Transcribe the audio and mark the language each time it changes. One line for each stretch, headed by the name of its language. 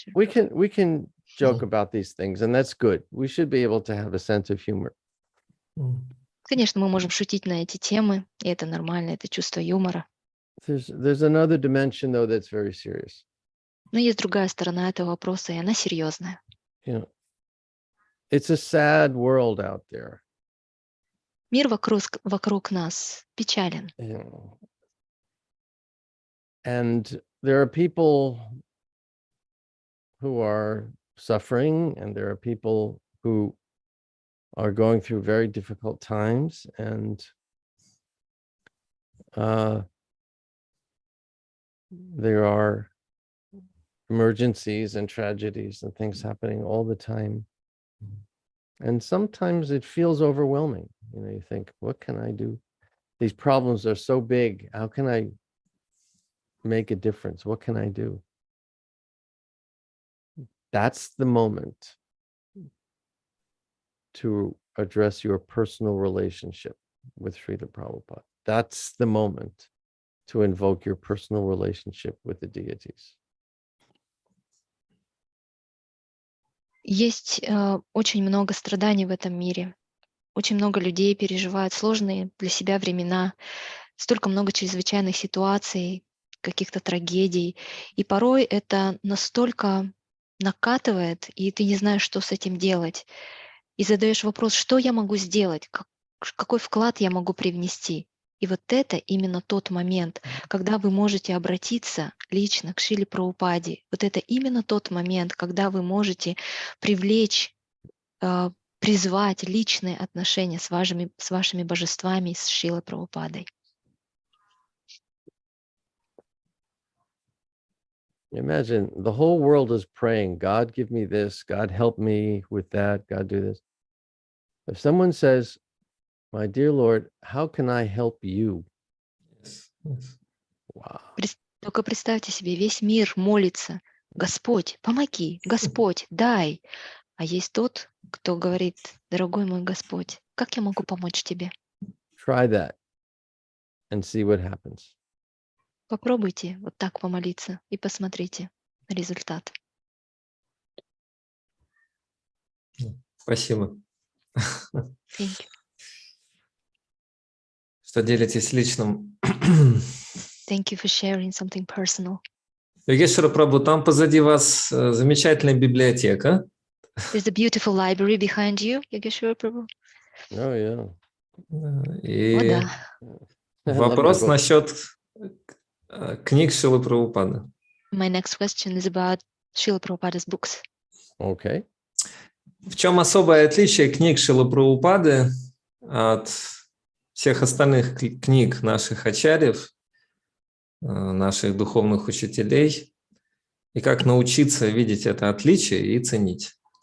English: We can joke about these things, and that's good. We should be able to have a sense of humor.
Russian: Конечно, мы можем шутить на эти темы, и это нормально, это чувство юмора.
English: There's another dimension, though, that's very serious.
Russian: Но есть другая сторона этого вопроса, и она серьезная.
English: It's a sad world out there.
Russian: Мир вокруг нас печален.
English: And there are people who are suffering, and there are people who are going through very difficult times, and there are emergencies and tragedies and things happening all the time. And sometimes it feels overwhelming. You think, what can I do? These problems are so big. How can I make a difference? What can I do? That's the moment to address your personal relationship with Srila Prabhupada. That's the moment to invoke your personal relationship with the deities.
Russian: Есть очень много страданий в этом мире. Очень много людей переживают сложные для себя времена. Столько много чрезвычайных ситуаций, каких-то трагедий. И порой это настолько накатывает, и ты не знаешь, что с этим делать. И задаешь вопрос, что я могу сделать, какой вклад я могу привнести. И вот это именно тот момент, когда вы можете обратиться лично к Шриле Прабхупаде. Вот это именно тот момент, когда вы можете привлечь, призвать личные отношения с вашими божествами, с Шрилой Прабхупадой.
English: Imagine the whole world is praying, God, give me this, God, help me with that, God, do this. If someone says, my dear Lord, how can I help you? Wow.
Russian: Только представьте себе, весь мир молится: Господь, помоги, Господь, дай. А есть тот, кто говорит: дорогой мой Господь, как я могу помочь тебе?
English: Try that and see what happens.
Russian: Попробуйте вот так помолиться и посмотрите на результат. Спасибо.
English: Thank you.
Russian: Что делитесь личным.
English: Thank you for sharing something personal.
Russian: Йогешвара Прабху, там позади вас замечательная библиотека.
English: There's a beautiful library behind you, Yogeshwara Prabhu. Oh, yeah.
Russian: И О, да. вопрос насчет книг Шрилы Прабхупады.
English: My next question is about Srila Prabhupada's books. Okay.
Russian: В чем особое отличие книг Шрилы Прабхупады от всех остальных книг наших ачарьев, наших духовных учителей, и как научиться видеть это отличие и ценить?